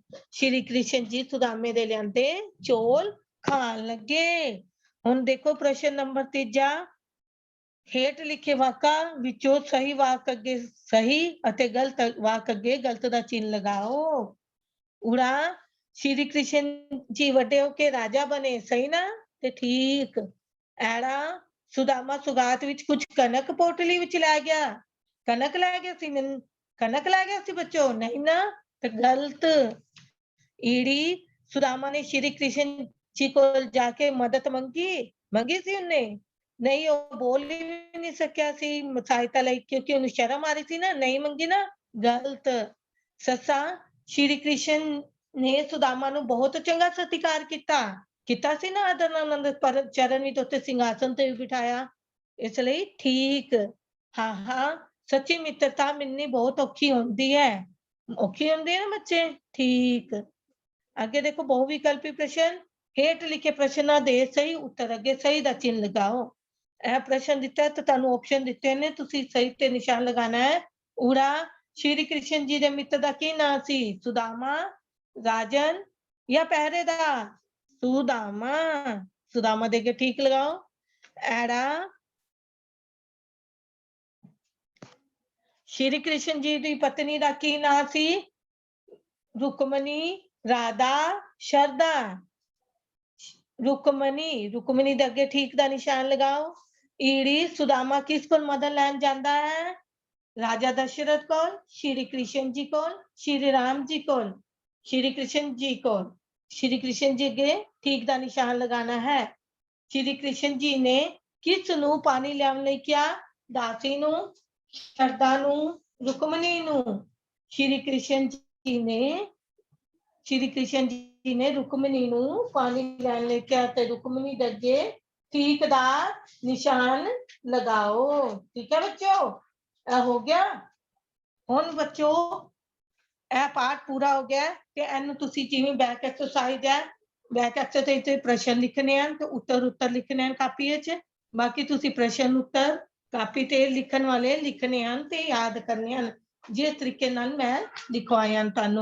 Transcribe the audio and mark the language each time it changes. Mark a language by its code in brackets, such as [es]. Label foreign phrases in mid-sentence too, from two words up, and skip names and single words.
[pa] ਸ਼੍ਰੀ ਕ੍ਰਿਸ਼ਨ ਜੀ ਸੁਦਾਮੇ ਦੇ ਲਿਆਂਦੇ ਚੌਲ ਖਾਣ ਲੱਗੇ। ਹੁਣ ਦੇਖੋ ਪ੍ਰਸ਼ਨ ਨੰਬਰ 3, ਹੇਠ ਲਿਖੇ ਵਾਕਾਂ ਵਿੱਚੋਂ ਸਹੀ ਵਾਕ ਅੱਗੇ ਸਹੀ ਅਤੇ ਗਲਤ ਵਾਕ ਅੱਗੇ ਗਲਤ ਦਾ ਚਿੰਨ੍ਹ ਲਗਾਓ। ਉੜਾ श्री कृष्ण जी ਵੱਡੇ ਹੋ ਕੇ ਰਾਜਾ ਬਣੇ, ਸਹੀ ਨਾ? ਤੇ ਠੀਕ। ਐੜਾ ਸੁਦਾਮਾ ਸੁਗਾਤ ਵਿੱਚ ਕੁਝ ਕਣਕ ਪੋਟਲੀ ਵਿੱਚ ਲੈ ਗਿਆ, ਕਣਕ ਲੈ ਗਿਆ ਸੀ, ਮੈਨੂੰ ਕਣਕ ਲੈ ਗਿਆ ਸੀ ਬੱਚੋ, ਨਹੀਂ ਨਾ, ਤੇ ਗਲਤ। ਈੜੀ ਸੁਦਾਮਾ ਨੇ श्री कृष्ण जी ਕੋਲ ਜਾ ਕੇ ਮਦਦ ਮੰਗੀ, ਮੰਗੀ ਸੀ ਉਹਨੇ? ਨਹੀਂ, ਉਹ ਬੋਲ ਹੀ ਨਹੀਂ ਸਕਿਆ ਸੀ ਸਹਾਇਤਾ ਲਈ, ਕਿਉਂਕਿ ਉਹਨੂੰ ਸ਼ਰਮ ਆ ਰਹੀ ਸੀ ਨਾ, ਨਹੀਂ ਮੰਗੀ ਨਾ, ਗਲਤ। ਸੱਸਾ श्री कृष्ण ਨੇ ਸੁਦਾਮਾ ਨੂੰ ਬਹੁਤ ਚੰਗਾ ਸਤਿਕਾਰ ਕੀਤਾ ਸੀ ਨਾ, ਆਦਰ ਨਾਲ ਉਹਨਾਂ ਦੇ ਚਰਨ ਵਿੱਚ ਉੱਤੇ ਸਿੰਘਾਸਨ ਤੇ ਵੀ ਬਿਠਾਇਆ, ਇਸ ਲਈ ਠੀਕ। ਹਾਂ ਹਾਂ, ਸੱਚੀ ਮਿੱਤਰਤਾ ਮਿਲਣੀ ਬਹੁਤ ਔਖੀ ਹੁੰਦੀ ਹੈ, ਔਖੀ ਹੁੰਦੀ ਹੈ ਨਾ ਬੱਚੇ, ਠੀਕ। ਅੱਗੇ ਦੇਖੋ ਬਹੁ ਵਿਕਲਪੀ ਪ੍ਰਸ਼ਨ, ਹੇਠ ਲਿਖੇ ਪ੍ਰਸ਼ਨਾਂ ਦੇ ਸਹੀ ਉੱਤਰ ਅੱਗੇ ਸਹੀ ਦਾ ਚਿੰਨ੍ਹ ਲਗਾਓ। ਇਹ ਪ੍ਰਸ਼ਨ ਦਿੱਤਾ ਹੈ ਤਾਂ ਤੁਹਾਨੂੰ ਆਪਸ਼ਨ ਦਿੱਤੇ ਨੇ, ਤੁਸੀਂ ਸਹੀ ਤੇ ਨਿਸ਼ਾਨ ਲਗਾਉਣਾ ਹੈ। ਊੜਾ श्री कृष्ण जी ਦੇ ਮਿੱਤਰ ਦਾ ਕੀ ਨਾਂ ਸੀ? ਸੁਦਾਮਾ, ਰਾਜਨ ਜਾਂ ਪਹਿਰੇਦਾਰ? ਸੁਦਾਮਾ, ਸੁਦਾਮਾ ਦੇ ਕੇ ਠੀਕ ਲਗਾਓ। ਐੜਾ श्री कृष्ण जी ਦੀ ਪਤਨੀ ਦਾ ਕੀ ਨਾਂ ਸੀ? रुक्मणी, राधा, शरदा? रुक्मणी, रुक्मणी ਦੇ ਅੱਗੇ ਠੀਕ ਦਾ ਨਿਸ਼ਾਨ ਲਗਾਓ। ਈੜੀ ਸੁਦਾਮਾ ਕਿਸ ਕੋਲ ਮਦਦ ਲੈਣ ਜਾਂਦਾ ਹੈ? ਰਾਜਾ ਦਸ਼ਰਥ ਕੌਣ? ਸ਼੍ਰੀ ਕ੍ਰਿਸ਼ਨ ਜੀ ਕੌਣ? ਸ਼੍ਰੀ ਰਾਮ ਜੀ ਕੌਣ? ਸ਼੍ਰੀ ਕ੍ਰਿਸ਼ਨ ਜੀ ਕੌਣ? ਸ਼੍ਰੀ ਕ੍ਰਿਸ਼ਨ ਜੀ ਕੇ ਠੀਕ ਦਾ ਨਿਸ਼ਾਨ ਲਗਾਉਣਾ ਹੈ। ਸ਼੍ਰੀ ਕ੍ਰਿਸ਼ਨ ਜੀ ਨੇ ਕਿਸ ਨੂੰ ਪਾਣੀ ਲਿਆਵਣ ਲਈ ਕਿਹਾ? ਦਾਸੀ ਨੂੰ, ਸ਼ਰਦਾ ਨੂੰ, ਰੁਕਮਣੀ ਨੂੰ? ਸ਼੍ਰੀ ਕ੍ਰਿਸ਼ਨ ਜੀ ਨੇ ਰੁਕਮਣੀ ਨੂੰ ਪਾਣੀ ਲਿਆਵਣ ਲਈ ਕਿਹਾ ਤੇ ਰੁਕਮਣੀ ਦੇ ਅੱਗੇ ਠੀਕ ਦਾ ਨਿਸ਼ਾਨ ਲਗਾਓ। [hi] ठीक है बच्चों, हो गया। [pa] ਹੁਣ ਬੱਚੋ ਇਹ ਪਾਠ ਪੂਰਾ ਹੋ ਗਿਆ ਤੇ ਇਹਨੂੰ ਤੁਸੀਂ ਜਿਵੇਂ [en] back exercise [pa] ਹੈ, [en] back exercise [pa] ਤੇ ਪ੍ਰਸ਼ਨ ਲਿਖਣੇ ਹਨ ਤੇ ਉੱਤਰ ਲਿਖਣੇ ਹਨ ਕਾਪੀ ਵਿੱਚ। ਬਾਕੀ ਤੁਸੀਂ ਪ੍ਰਸ਼ਨ ਉੱਤਰ ਕਾਪੀ ਤੇ ਲਿਖਣ ਵਾਲੇ ਲਿਖਣੇ ਹਨ ਤੇ ਯਾਦ ਕਰਨੇ ਹਨ, ਜਿਸ ਤਰੀਕੇ ਨਾਲ ਮੈਂ ਲਿਖਵਾਇਆ ਤੁਹਾਨੂੰ।